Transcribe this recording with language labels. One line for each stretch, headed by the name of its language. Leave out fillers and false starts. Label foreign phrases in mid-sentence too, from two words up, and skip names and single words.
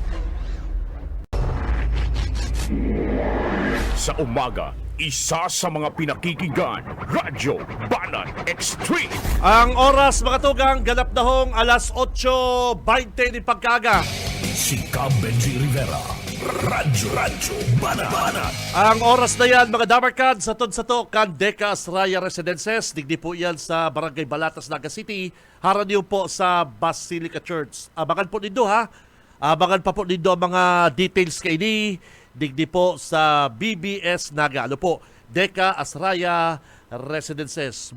Filipino: Sa umaga, isa sa mga pinakikinggan, Radyo Banat Extreme.
Bikol: Ang oras, mga tugang, ganap na hong alas 8:20 ni pagkaga. Si Benji Rivera, Radyo Banat. Ang oras na yan, mga damarkad, sa to kan Decas Raya Residences. Digdi po yan sa Barangay Balatas, Naga City. Haran niyo po sa Basilica Church. Abangan po nindo, ha? Abangan pa po nindo ang mga details kay ni. Digdi po sa BBS Naga. Deca Asraya Residences.